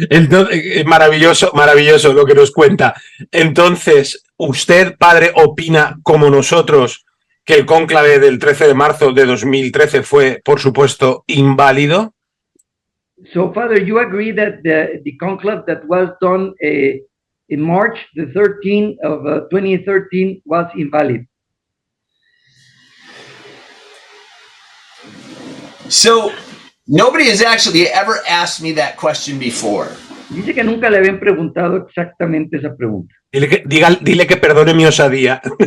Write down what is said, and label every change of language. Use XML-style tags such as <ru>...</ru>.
<es>Entonces, maravilloso lo que nos cuenta. Entonces, ¿usted, padre, opina como nosotros que el cónclave del 13 de marzo de 2013 fue, por supuesto, inválido?</es> <en>So, Father, you agree that the conclave that was done in March the 13th of 2013 was invalid? So nobody has actually ever asked me that question before.</en> <es>Dice que nunca le habían preguntado exactamente esa pregunta. Dile que perdone mi osadía.</es>